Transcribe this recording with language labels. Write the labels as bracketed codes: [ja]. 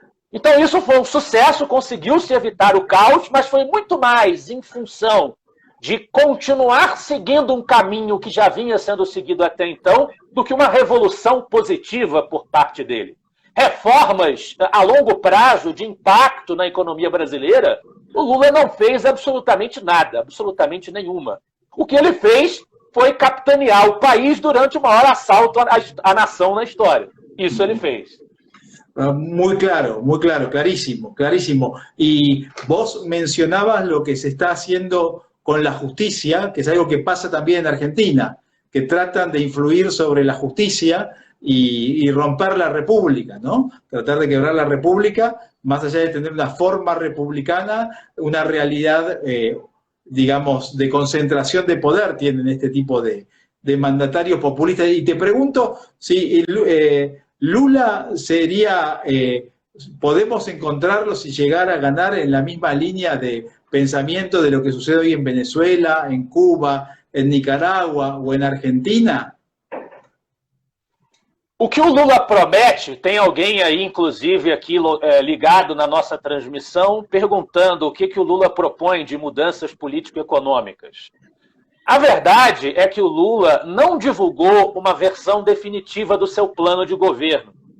[pt] Então, isso foi um sucesso, conseguiu-se evitar o caos, mas foi muito mais em função de continuar seguindo um caminho que já vinha sendo seguido até então, do que uma revolução positiva por parte dele. Reformas a longo prazo de impacto na economia brasileira, o Lula não fez absolutamente nada, absolutamente nenhuma. O que ele fez foi capitanear o país durante o maior assalto à nação na história. Isso ele fez. [es] Muy claro, clarísimo, clarísimo. Y vos mencionabas lo que se está haciendo con la justicia, que es algo que pasa también en Argentina, que tratan de influir sobre la justicia y romper la república, ¿no? Tratar de quebrar la república, más allá de tener una forma republicana, una realidad, digamos, de concentración de poder tienen este tipo de mandatarios populistas. Y te pregunto si Lula sería, podemos encontrarlo si llegara a ganar en la misma línea de pensamiento de lo que sucede hoy en Venezuela, en Cuba, en Nicaragua o en Argentina. [pt] O que o Lula promete, tem alguém aí, inclusive, aqui ligado na nossa transmissão, perguntando o que o Lula propõe de mudanças político-econômicas. A verdade é que o Lula não divulgou uma versão definitiva do seu plano de governo.